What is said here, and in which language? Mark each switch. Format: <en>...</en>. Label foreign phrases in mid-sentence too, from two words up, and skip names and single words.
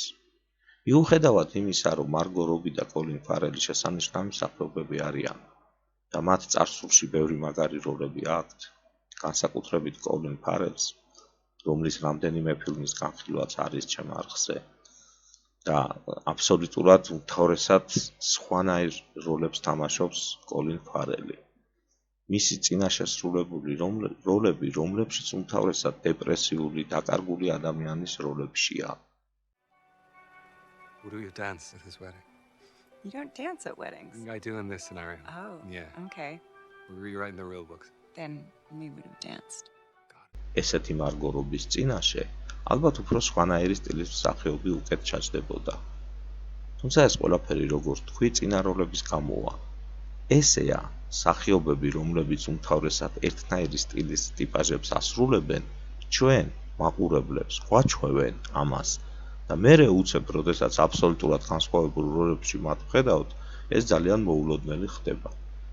<ka>მიუხედავად იმისა, რომ მარგო რობი და კოლინ ფარელი შესანიშნავი მსახიობები არიან და მათ წარსულში ბევრი მაგარი როლები აქვთ, განსაკუთრებით კოლინ ფარელს, რომლის რამდენიმე ფილმის განხილვაც არის ჩემ არხზე და აბსოლუტურად უმთავრესად სხვანაირ როლებს თამაშობს კოლინ ფარელი. მისი წინაშე სრულებული როლები, რომლებშიც უმთავრესად დეპრესიული, დაკარგული ადამიანის როლებშია.</ka> <en>Would you dance at his wedding? You don't dance at weddings. I do in this scenario. Oh, Yeah. okay. We're rewriting the real books. Then we would have danced.</en> <ka>ესეთი მარგო რობის წინაშე ალბათ უფრო სხვანაირი სტილის მსახიობი უკეთ ჩაჯდებოდა. თუმცა ეს ყველაფერი როგორც თქვი, წინა როლების გამოა. ესეა მსახიობები, რომლებიც უმთავრესად ერთნაირი სტილის ტიპაჟებს ასრულებენ, ჩვენ მაყურებლებს გვაჩვევენ ამას და მერე უცებ, როდესაც აბსოლუტურად განსხვავებულ როლებში მათ ვხედავთ, ეს ძალიან მოულოდნელი ხდება.</ka>